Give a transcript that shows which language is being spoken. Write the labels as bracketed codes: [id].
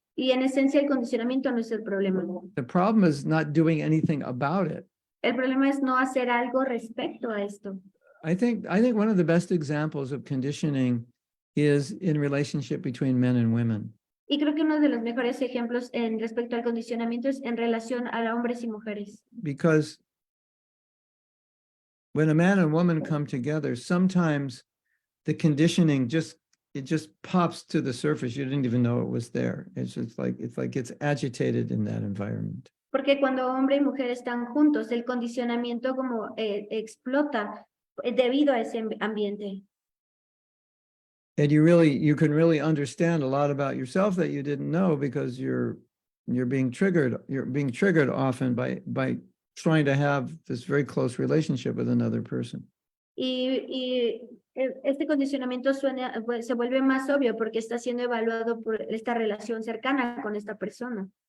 [es] Y en esencia, el condicionamiento no es el problema. [en] The problem is not doing anything about it. [es] El problema es no hacer algo respecto a esto. [en] I think one of the best examples of conditioning is in relationship between men and women. [es] Y creo que uno de los mejores ejemplos en respecto al condicionamiento es en relación a hombres y mujeres. [en] Because when a man and woman come together, sometimes the conditioning just pops to the surface. You didn't even know it was there. It's like it's agitated in that environment. [es] Porque cuando hombre y mujer están juntos, el condicionamiento como explota debido a ese ambiente. [en] And you can really understand a lot about yourself that you didn't know because you're being triggered. You're being triggered often by trying to have this very close relationship with another person. [es] Y este condicionamiento se vuelve más obvio porque está siendo evaluado por esta relación cercana con esta persona.